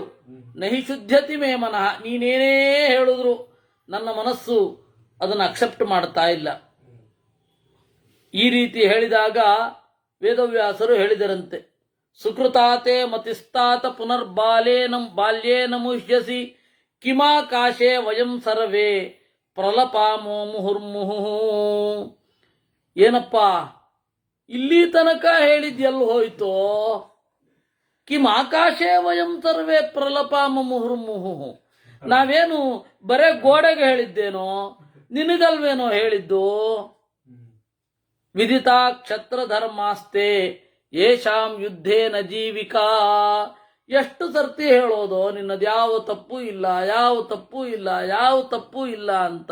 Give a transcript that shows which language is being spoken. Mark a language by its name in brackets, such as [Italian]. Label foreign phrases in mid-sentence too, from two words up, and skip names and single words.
[Sanskrit] ನಹಿ ಶುದ್ಧತಿ ಮೇ ಮನಃ, [Kannada] ನೀನೇನೇ ಹೇಳಿದ್ರು ನನ್ನ ಮನಸ್ಸು ಅದನ್ನು ಅಕ್ಸೆಪ್ಟ್ ಮಾಡ್ತಾ ಇಲ್ಲ. ಈ ರೀತಿ ಹೇಳಿದಾಗ ವೇದವ್ಯಾಸರು ಹೇಳಿದರಂತೆ, [Sanskrit] ಸುಕೃತಾತೆ ಮತಿಸ್ತಾತ ಬಾಲ್ಯೇನ ಮುಹ್ಯಸಿ ಕಿಮಾಕಾಶೆ ವಯಂ ಸರ್ವೇ ಪ್ರಲಪಾಮೋ ಮುಹುರ್ಮುಹು. [Kannada] ಏನಪ್ಪ ಇಲ್ಲಿ ತನಕ ಹೇಳಿದ್ಯಲ್ಲ ಹೋಯ್ತೋ, [Sanskrit] ಕಿಮ್ ಆಕಾಶೇ ವಯಂ ಸರ್ವೇ ಪ್ರಲಪಾಮ ಮುಹುರ್ಮುಹು. [Kannada] ನಾವೇನು ಬರೇ ಗೋಡೆಗೆ ಹೇಳಿದ್ದೇನೋ, ನಿನಗಲ್ವೇನೋ ಹೇಳಿದ್ದು. [Sanskrit] ವಿದಿತಾ ಕ್ಷತ್ರ ಧರ್ಮಾಸ್ತೆ ಯೇಷಾಂ ಯುದ್ಧೇನ ಜೀವಿಕಾ. [Kannada] ಎಷ್ಟು ಸರ್ತಿ ಹೇಳೋದು ನಿನ್ನದ್ಯಾವ ತಪ್ಪು ಇಲ್ಲ, ಯಾವ ತಪ್ಪು ಇಲ್ಲ, ಯಾವ ತಪ್ಪು ಇಲ್ಲ ಅಂತ.